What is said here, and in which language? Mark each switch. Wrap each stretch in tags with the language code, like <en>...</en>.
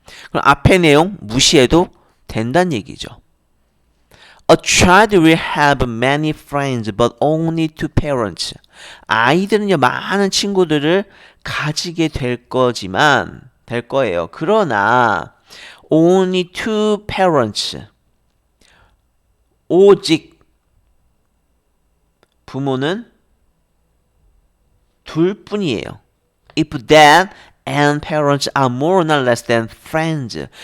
<ko>그럼 앞의 내용 무시해도 된다는 얘기죠.</ko> <en>A child will have many friends but only two parents.</en> <ko>아이들은요, 많은 친구들을 가지게 될 거예요. 그러나</ko> <en>only two parents.</en> <ko>오직 부모는 둘뿐이에요.</ko> <en>If dad and parents are more or less than friends.</en>